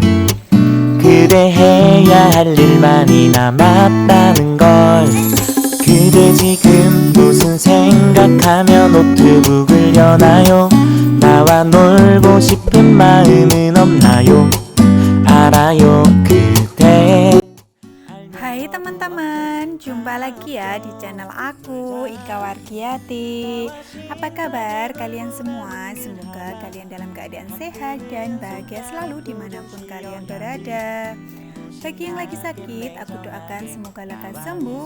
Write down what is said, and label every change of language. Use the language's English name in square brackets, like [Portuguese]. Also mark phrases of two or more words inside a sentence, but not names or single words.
[Korean] 그대 해야 할 일 많이 남았다는 걸. 그대 지금 무슨 생각하며 노트북을 여나요? 나와 놀고 싶은 마음은 없나요? 알아요. 그대. [Indonesian] Hai teman-teman, jumpa lagi ya di channel aku, Ika Wargiati. Apa kabar kalian semua? Semoga kalian dalam keadaan sehat dan bahagia selalu dimanapun kalian berada. Bagi yang lagi sakit, aku doakan semoga lekas sembuh.